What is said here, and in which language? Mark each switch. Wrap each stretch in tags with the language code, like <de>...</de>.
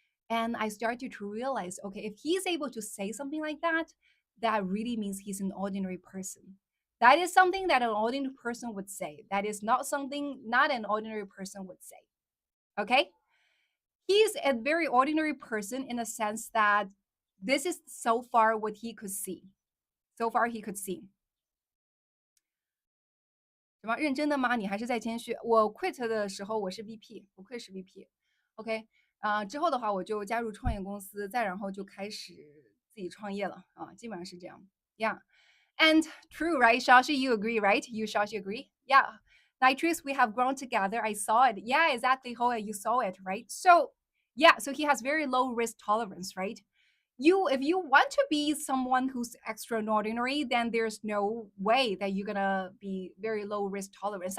<en>And I started to realize, okay, if he's able to say something like that, that really means he's an ordinary person. That is something that an ordinary person would say. That is not something not an ordinary person would say. Okay? He's a very ordinary person in a sense that this is so far what he could see. So far he could see.</en> <zh>什么认真的吗？你还是在谦虚？我 quit 的时候我是 VP，我 quit 是 VP，OK，之后的话我就加入创业公司，再然后就开始自己创业了啊，基本上是这样。</zh> <en>Yeah, and true, right? Shashi, you agree, right? You, Shashi, agree? Yeah. Nytrix, we have grown together. I saw it. Yeah, exactly, Hoa, you saw it, right? So, yeah, so he has very low risk tolerance, right? you if you want to be someone who's extraordinary, then there's no way that you're gonna be very low risk tolerance.</en>